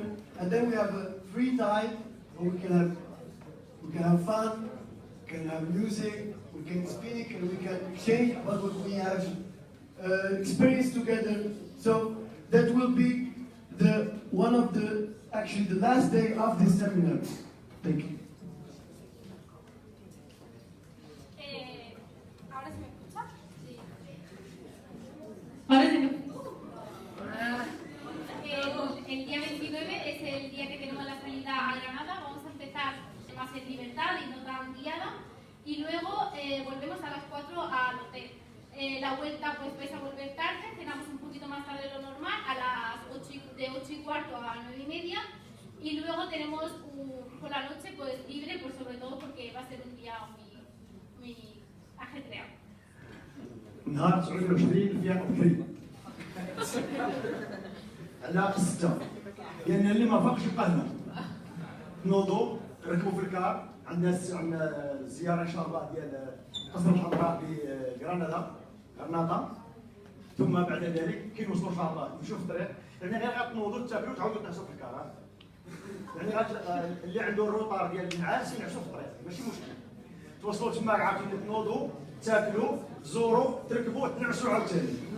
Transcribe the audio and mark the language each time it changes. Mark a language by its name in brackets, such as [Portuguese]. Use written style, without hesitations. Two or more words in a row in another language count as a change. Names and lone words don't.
[English] And then we have a free time where we can have fun, we can have music, we can speak, and we can exchange about what we have experienced together. So that will be the last day of this seminar. Thank you. [Spanish] ¿Ahora se me escucha? Sí. Ahora se me El día 29 es el día que tenemos la salida a Granada. Vamos más en libertad y no tan guiada. Y luego volvemos a las 4 al hotel. La vuelta pues vais a volver tarde, cenamos un poquito más tarde de lo normal, a las 8 de 8 y cuarto a 9 y media. Y luego tenemos por la noche pues libre, pues sobre todo porque va a ser un día muy ajetreado. [Arabic] نهار 29 فيها بكري على 6 لان اللي ما فاقش يبقى هنا نوضوا ركبوا في الكار عندنا زياره ان شاء الله ديال قصر الحمراء غرناطه ثم بعد ذلك كي نوصلوا ان شاء الله نمشيو في الطريق يعني غير غتنوضوا تاكلوا تعاودوا تنعسوا في الكار يعني اللي عنده الروطار ديال النعاس ينعسوا في الطريق ماشي مشكل توصلوا تما عاوتاني تنوضوا تاكلوا زوروا تركبوا تنعسوا عاوتاني